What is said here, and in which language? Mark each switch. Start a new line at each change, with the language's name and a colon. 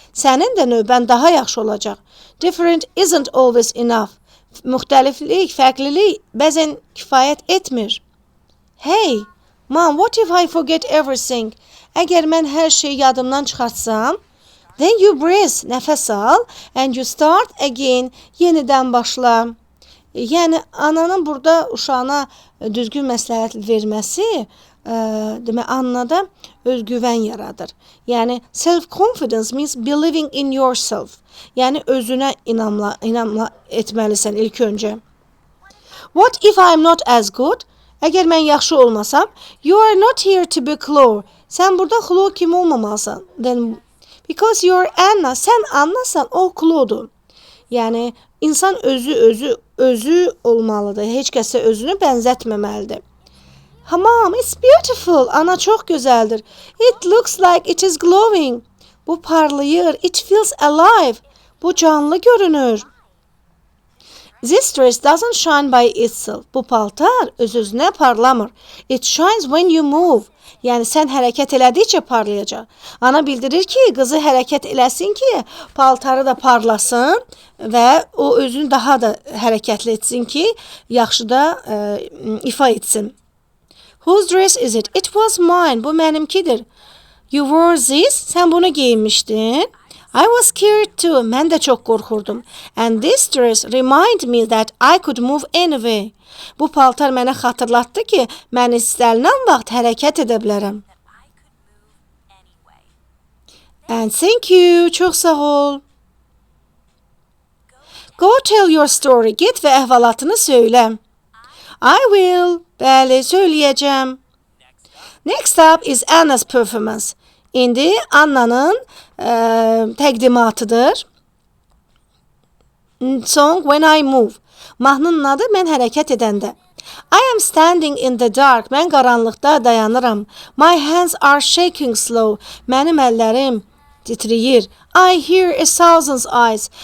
Azerbaijani: Sənin də növbən daha yaxşı olacaq.
English: Different isn't always enough.
Azerbaijani: Müxtəliflik, fərqlilik bəzən kifayət etmir.
English: Hey, Mom, what if I forget everything?
Azerbaijani: Əgər mən hər şeyi yadımdan çıxartsam,
English: then you breathe,
Azerbaijani: nəfəs al,
English: and you start again,
Azerbaijani: yenidən başla. Yəni, ananın burada uşağına düzgün məsləhət verməsi, demək, Annada özgüvən yaradır.
English: Yəni, self-confidence means believing in yourself.
Azerbaijani: Yəni, özünə inamla etməlisən ilk öncə.
English: What if I'm not as good?
Azerbaijani: Əgər mən yaxşı olmasam,
English: you are not here to be Chloe.
Azerbaijani: Sən burada Chloe kimi olmamalısan.
English: Then, because you're Anna,
Azerbaijani: sən Annasan, o Chloe'dur. Yəni, insan özü olmalıdır. Heç kəsə özünü bənzətməməlidir.
English: Mom, it's beautiful.
Azerbaijani: Ana çox gözəldir.
English: It looks like it is glowing.
Azerbaijani: Bu parlayır.
English: It feels alive.
Azerbaijani: Bu canlı görünür.
English: This dress doesn't shine by itself.
Azerbaijani: Bu paltar öz-özünə parlamır.
English: It shines when you move.
Azerbaijani: Yəni sən hərəkət elədikcə parlayacaq. Ana bildirir ki, qızı hərəkət eləsin ki, paltarı da parlasın və o özünü daha da hərəkətli etsin ki, yaxşı da ifa etsin.
English: Whose dress is it? It was mine.
Azerbaijani: Bu mənimkidir.
English: You wore this.
Azerbaijani: Sən bunu geyinmişdin.
English: I was scared too.
Azerbaijani: Mən də çox qorxurdum.
English: And this dress reminded me that I could move anyway.
Azerbaijani: Bu paltar mənə xatırlatdı ki, mən istənilən vaxt hərəkət edə bilərəm.
English: And thank you.
Azerbaijani: Çox sağ ol.
English: Go tell your story.
Azerbaijani: Get və əhvalatını söylə.
English: I will.
Azerbaijani: Bəli, söyləyəcəm.
English: Next up is Anna's performance.
Azerbaijani: İndi Anna'nın təqdimatıdır.
English: Song When I Move.
Azerbaijani: Mahnının adı Mən hərəkət edəndə.
English: I am standing in the dark.
Azerbaijani: Mən qaranlıqda dayanıram.
English: My hands are shaking slow.
Azerbaijani: Mənim əllərim titrəyir.
English: I hear a thousand's eyes.